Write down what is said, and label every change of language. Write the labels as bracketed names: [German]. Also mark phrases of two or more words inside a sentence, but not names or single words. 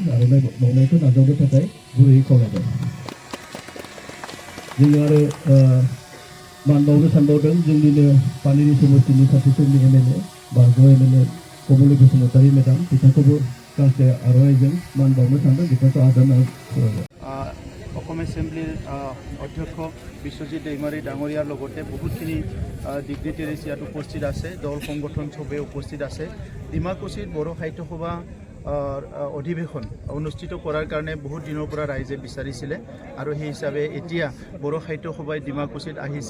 [Bodo] आर'नाइ बावनायखौ नाजावनो थाखाय गुरैयै खावलायबाय। जोङो आरो मान बावनो सानबावदों जोंनिनो पानेरि समष्टिनि सासे समनि एमएलए बारग' एमएलए कमलि बसुमतारी मेडाम बिथांखौबो गांसे आर'नाइजों मान बावनो सानदों। बिथांखौ आजावनो खावलायबाय। [Assamese] অসম এছেম্বলিৰ অধ্যক্ষ বিশ্বজিৎ दैमारी ডাঙৰীয়াৰ লগতে বহুতখিনি ডিগনিটেৰিজ ইয়াত উপস্থিত আছে। দল সংগঠন চবেই উপস্থিত আছে। ডিমাকুছিত বড়ো সাহিত্য সভা অধিৱেশন অনুষ্ঠিত কৰাৰ কাৰণে বহুত দিনৰ পৰা ৰাইজে বিচাৰিছিলে আৰু সেই হিচাপে এতিয়া বড়ো সাহিত্য সভাই ডিমাকুছিত আহিছে।